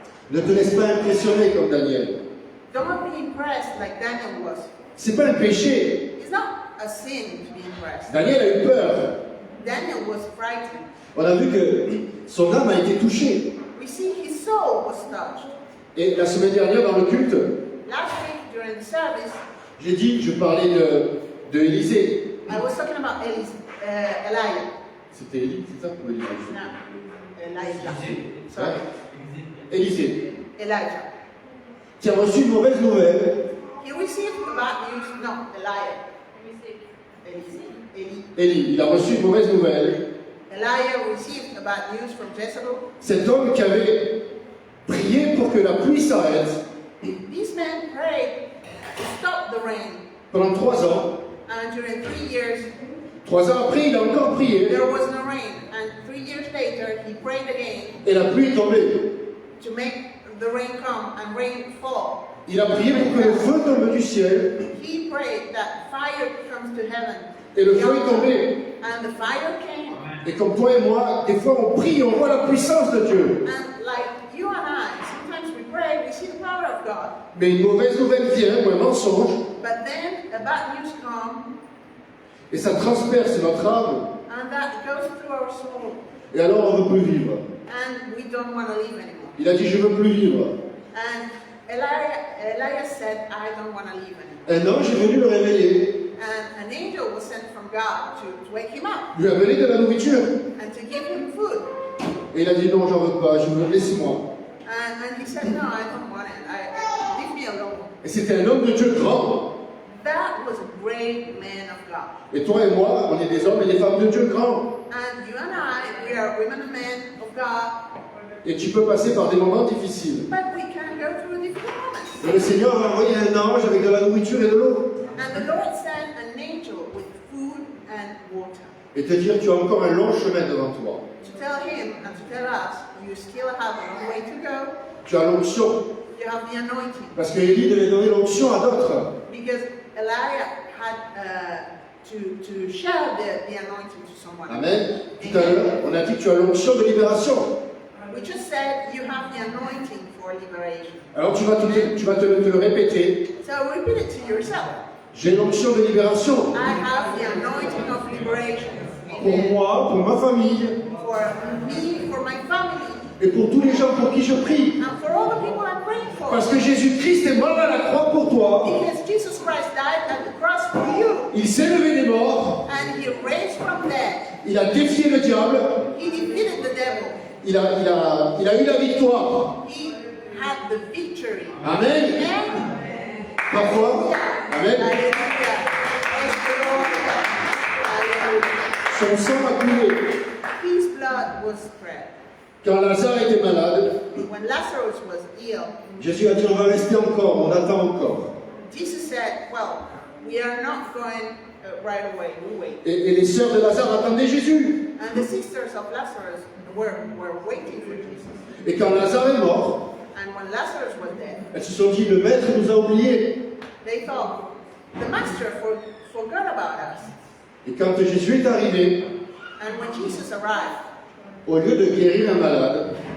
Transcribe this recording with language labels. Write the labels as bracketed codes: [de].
[fr] Ne te laisse pas impressionner comme Daniel. [en] Don't be impressed like Daniel was. [fr] C'est pas un péché. [en] It's not a sin to be impressed. [fr] Daniel a eu peur. [en] Daniel was frightened. [fr] On a vu que son âme a été touchée. [en] We see his soul was touched. [fr] Et la semaine dernière, dans le culte, [en] Last week during the service, [fr] j'ai dit, je parlais de Élisée. [en] I was talking about Elijah. [fr] C'était Élie, c'est ça ou Élisée? [en] No, Elijah. Sorry. [fr] Élisée, [en] Elijah. [fr] qui a reçu une mauvaise nouvelle. [en] He received the bad news. No, Elijah. Eli. [fr] Élie, il a reçu une mauvaise nouvelle. [en] Elijah received the bad news from Jezebel. [fr] Cet homme qui avait prié pour que la pluie s'arrête [en] This man prayed to stop the rain. [fr] pendant 3 ans. [en] And during 3 years, [fr] 3 ans après, il a encore prié. [en] there was no rain. And 3 years later, he prayed again [fr] Et la pluie est tombée. [en] to make the rain come and rain fall. [fr] Il a prié pour que le feu tombe du ciel. [en] He prayed that fire comes to heaven. [fr] Et le feu est tombé. [en] And the fire came. [fr] Et comme toi et moi, des fois on prie, on voit la puissance de Dieu. [en] And like you and I, sometimes we pray, we see the power of God. [fr] Mais une mauvaise nouvelle vient, ou un mensonge, [en] But then a bad news comes, [fr] et ça transperce notre âme. [en] and that goes through our soul. [fr] Et alors on ne veut plus vivre. [en] And we don't want to live anymore. [fr] Il a dit, je ne veux plus vivre. [en] And Elijah said, I don't want to live anymore. [fr] Un ange est venu le réveiller, [en] And an angel was sent from God to wake him up [fr] lui a donné de la nourriture. [en] and to give him food. [fr] Et il a dit, non, j'en veux pas, je veux, laisse-moi. [en] And he said, no, I don't want it. Leave me alone. [fr] Et c'était un homme de Dieu grand. [en] That was a great man of God. [fr] Et toi et moi, on est des hommes et des femmes de Dieu grands. [en] And you and I, we are women and men of God, [fr] Et tu peux passer par des moments difficiles. [en] but we can go through difficult moments. [fr] Et le Seigneur a envoyé un ange avec de la nourriture et de l'eau. [en] And the Lord sent an angel with food and water [fr] Et te dire, tu as encore un long chemin devant toi. [en] to tell him and to tell us, you still have a long way to go. [fr] Tu as l'onction. [en] You have the anointing. [fr] Parce qu'Élie devait donner l'onction à d'autres. [en] Because Elijah had to share the anointing to someone. [fr] Amen. Tout à l'heure, on a dit que tu as l'onction de libération. [en] We just said you have the anointing for liberation. [fr] Alors tu vas te le répéter. [en] So repeat it to yourself. [fr] J'ai l'onction de libération [en] I have the anointing of liberation. [fr] pour [en] Amen. [fr] moi, pour ma famille [en] For me, for my family, [fr] et pour tous les gens pour qui je prie. [en] and for all the people I'm praying for. [fr] Parce que Jésus-Christ est mort à la croix pour toi. [en] Because Jesus Christ died at the cross for you. [fr] Il s'est levé des morts. [en] And he raised from dead. [fr] Il a défié le diable. [en] He defeated the devil. [fr] Il a eu la victoire. [en] He had the victory. Amen. Amen. [fr] Parfois. Amen. [en] Hallelujah. Praise the Lord. Hallelujah. [fr] Son sang a coulé. [en] His blood was spread. [fr] Quand Lazare était malade, [en] When Lazarus was ill, [fr] Jésus a dit on va rester encore, on attend encore. [en] Jesus said, well, we are not going right away, we wait. [fr] Et les sœurs de Lazare attendaient Jésus. [en] And the sisters of Lazarus were waiting for Jesus. [fr] Et quand Lazare est mort, [en] And when Lazarus was dead, [fr] elles se sont dit le maître nous a oubliés. [en] they thought, the master forgot about us. [fr] Et quand Jésus est arrivé, [en] And when Jesus arrived, [fr] au lieu de guérir un malade,